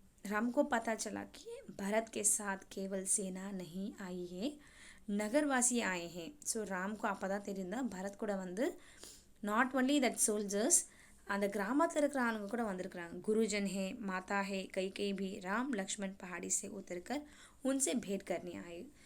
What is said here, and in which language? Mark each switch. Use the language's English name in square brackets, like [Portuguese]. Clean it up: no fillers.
[Hindi] राम को पता चला कि भरत के साथ केवल सेना नहीं आई है, नगरवासी आए हैं. [Tamil] ஸோ ராம்க்கு அப்போ தான் தெரியுந்தா பரத் கூட வந்து நாட் ஒன்லி தட் சோல்ஜர்ஸ், அந்த கிராமத்தில் இருக்கிற ஆளுங்க கூட வந்திருக்கிறாங்க. [Hindi] गुरुजन है, माता है, कई भी राम लक्ष्मण पहाड़ी से उतरकर उनसे भेंट करने आए.